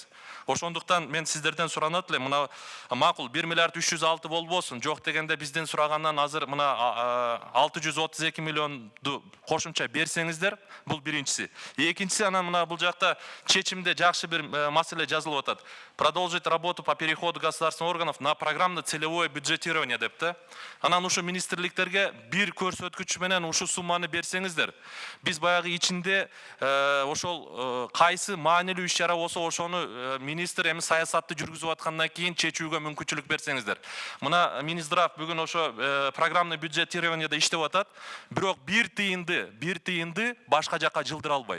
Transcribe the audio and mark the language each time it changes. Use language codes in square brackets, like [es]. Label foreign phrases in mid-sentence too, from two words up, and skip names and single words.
[ky] Ошондуктан мен сиздерден суранат элем, мына макул 1 миллиард 306 болбосун, жок дегенде биздин сурагандан азыр мына 632 миллионду кошумча берсеңиздер, бул биринчиси. Экинчиси, анан мына бул жакта чечимде жакшы бир маселе жазылып атат. [ru] Продолжить работу по переходу государственных органов на программно-целевое бюджетирование [ky] деп да. Анан ушу министрликтерге бир көрсөткүч менен ушу сумманы берсеңиздер, биз баягы ичинде ошол кайсы маанилүү иш-чара болсо ошону министр эми саясатты жүргүзүп аткандан кийин чечүүгө мүмкүнчүлүк берсеңиздер. Мына Минздрав бүгүн ошо [ru] программный бюджетированиеде [ky] иштеп атат, бирок бир тыйынды башка жака жылдыра албайт.